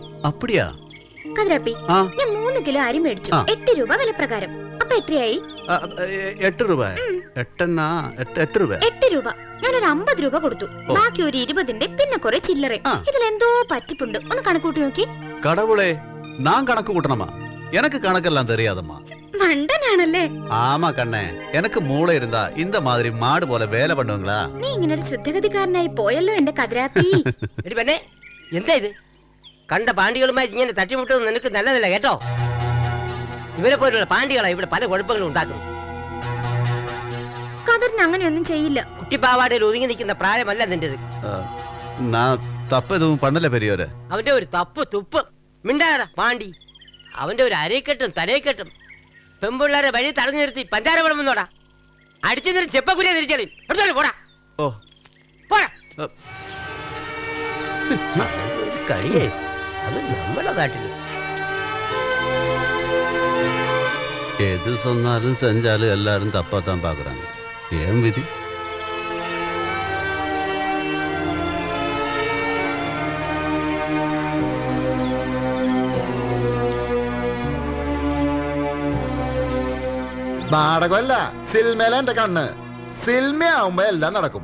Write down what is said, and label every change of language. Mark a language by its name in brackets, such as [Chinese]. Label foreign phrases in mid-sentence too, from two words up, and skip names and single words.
[Tamil] അപ്പടിയാ? [Malayalam] കതിരപ്പി, ഞാൻ 3 കിലോ അരി മേടിച്ചു. 8 രൂപ വിലപ്രകാരം. അപ്പൊ എത്രയായി? 8 രൂപ. 8 രൂപ. 8 രൂപ. ഞാനൊരു 50 രൂപ കൊടുത്തു. ബാക്കി ഒരു 20ന്റെ പിന്നെ കുറെ ചില്ലറ. ഇതിലെന്തോ പറ്റിപ്പുണ്ട്. ഒന്ന് കണക്കൂട്ടി നോക്കി. [Tamil] கடவுளே, நான் கணக்கு கூட்டணுமா? எனக்கு கணக்கெல்லாம் தெரியாதம்மா. [Malayalam] മണ്ടനാണല്ലേ? [Tamil] ஆமா கண்ணே, எனக்கு மூளை இருந்தா இந்த மாதிரி மாடு போல வேலை பண்ணுவீங்களா? [Malayalam] നീ ഇങ്ങനെ ഒരു ശുദ്ധഗതിക്കാരനായി പോയല്ലോ എന്റെ കതിരാപ്പി. എടി പെണ്ണേ, എന്താ ഇത്? കണ്ട പാണ്ടികളുമായി ഇങ്ങനെ തട്ടിമുട്ടുന്നത് നിനക്ക് നല്ലതല്ല കേട്ടോ. ഇവരെ പോലുള്ള പാണ്ടികളാ ഇവിടെ പല കുഴപ്പങ്ങളും ഉണ്ടാക്കുന്നു. കതിരിന് അങ്ങനെയൊന്നും ചെയ്യില്ല. കുട്ടിപ്പാവാടയിൽ ഒതുങ്ങി നിൽക്കുന്ന പ്രായമല്ല നിന്റേത്. [Tamil] நான் தப்பு எதுவும் பண்ணல பெரியவரே. [Malayalam] അവന്റെ ഒരു തപ്പ് തുപ്പ് മിണ്ടാടാ പാണ്ടി. അവന്റെ ഒരു അരക്കെട്ടും തലയെക്കെട്ടും പെമ്പിള്ളേരെ വഴി തടഞ്ഞു നിർത്തി പഞ്ചാര വിളമ്പുന്നോടാ. അടിച്ചു നിന്നിട്ട് ചെപ്പക്കുരിയെ തിരിച്ചടി. എടുത്തോളൂ പോടാ. ഓ പോടാ. കളിയേ അത് നമ്മളെ നാട്ടില്. [Tamil] எது சொன்னாலும் செஞ்சாலும் எல்லாரும் தப்பா தான் பாக்குறாங்க. ஏன் விதி? [Malayalam] നാടകമല്ല, സിൽമേല എന്റെ കണ്ണ്. സിൽമയാവുമ്പോ എല്ലാം നടക്കും.